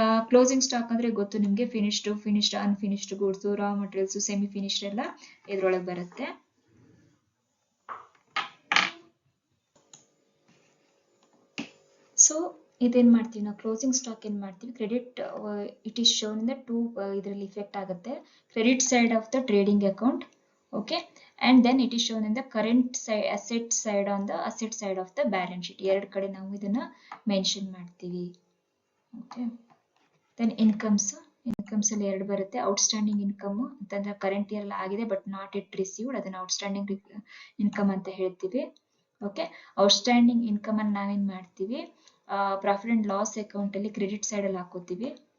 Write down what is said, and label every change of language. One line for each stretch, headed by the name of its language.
Kannada: Closing stock ಅಂದ್ರೆ ಗೊತ್ತು ನಿಮ್ಗೆ, ಫಿನಿಶ್ಡ್ ಅನ್ಫಿನಿಶ್ಡ್ ಗೂಡ್ಸ್, ರಾ ಮಟೀರಿಯಲ್ಸ್, ಸೆಮಿ ಫಿನಿಶ್ಡ್ ಎಲ್ಲ ಇದ್ರೊಳಗೆ ಬರುತ್ತೆ. ಸೊ ಇದೇನ್ ಮಾಡ್ತೀವಿ ನಾವು,
English: closing stock ಏನ್ ಮಾಡ್ತೀವಿ, credit it is shown in the two,
Kannada: ಇದರಲ್ಲಿ ಇಫೆಕ್ಟ್ ಆಗುತ್ತೆ,
English: Credit side of the trading account. Okay, and then it is shown in the current side, asset side on the asset side of the balance sheet.
Kannada: ಎರಡು ಕಡೆ ನಾವು ಇದನ್ನ mention ಮಾಡ್ತೀವಿ.
English: Okay, then
Kannada: incomes ಅಲ್ಲಿ ಎರಡು ಬರುತ್ತೆ. Outstanding income ಅಂತಂದ್ರೆ current year ಆಗಿದೆ ಬಟ್ ನಾಟ್ ಇಟ್ ರಿಸೀವ್ಡ್, ಅದನ್ನ ಔಟ್ಸ್ಟ್ಯಾಂಡಿಂಗ್ ಇನ್ಕಮ್ ಅಂತ ಹೇಳ್ತೀವಿ. ಓಕೆ, ಔಟ್ಸ್ಟ್ಯಾಂಡಿಂಗ್ ಇನ್ಕಮ್ ಅನ್ನು ನಾವೇನ್ ಮಾಡ್ತೀವಿ, ಪ್ರಾಫಿಟ್ ಅಂಡ್ ಲಾಸ್ ಅಕೌಂಟ್ ಅಲ್ಲಿ ಕ್ರೆಡಿಟ್ ಸೈಡ್ ಅಲ್ಲಿ ಹಾಕೋತೀವಿ.